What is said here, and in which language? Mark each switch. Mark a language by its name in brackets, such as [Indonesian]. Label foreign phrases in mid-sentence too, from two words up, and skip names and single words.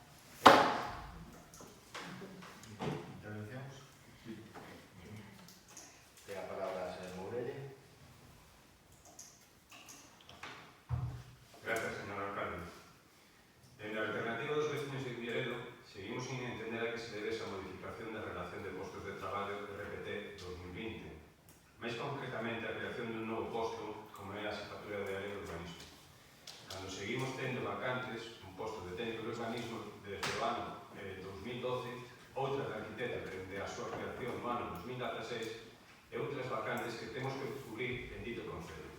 [Galician] Intervencións? Ten a palabra a señor Mourelle. [Spanish] Gracias, señor alcalde. En la [Galician] alternativa dos vecinos de Culleredo seguimos [Spanish] sin entender [Galician] a que se debe esa modificación da relación de postos de traballo de RPT 2020. Mais concretamente a creación dun novo posto como é a Xefatura de Área de Urbanismo. Cando seguimos tendo vacantes un posto de técnico de urbanismo desde o ano 2012, outra de arquiteta dende a súa creación no ano 2016 e outras vacantes que temos que cubrir en dito concello.